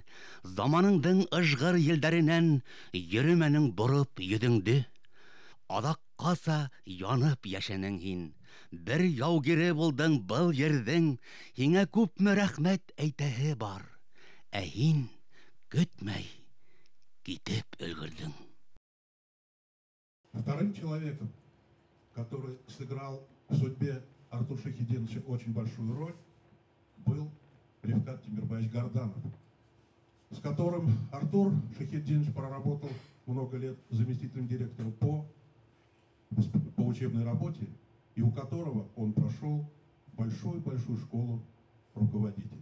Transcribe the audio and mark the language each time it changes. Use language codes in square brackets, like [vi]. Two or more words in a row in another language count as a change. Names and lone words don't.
[ba] Заманыңдың ыжғыр елдәренән йөрөмәнең бороп йөҙөңдө. Аҙаҡҡаса янып йәшәнең һин. Бер яугиры булдың был ерҙең. Һиңә күпме рәхмәт әйтәһе бар. Ә һин көтмәй китеп өлгөрҙөң. [ru] Вторым человеком, который сыграл в судьбе Артура Шайхетдиновича очень большую роль, был Рифкат Тимирбаевич Горданов, с которым Артур Шайхетдинович проработал много лет заместителем директора по учебной работе, и у которого он прошел большую школу руководителя.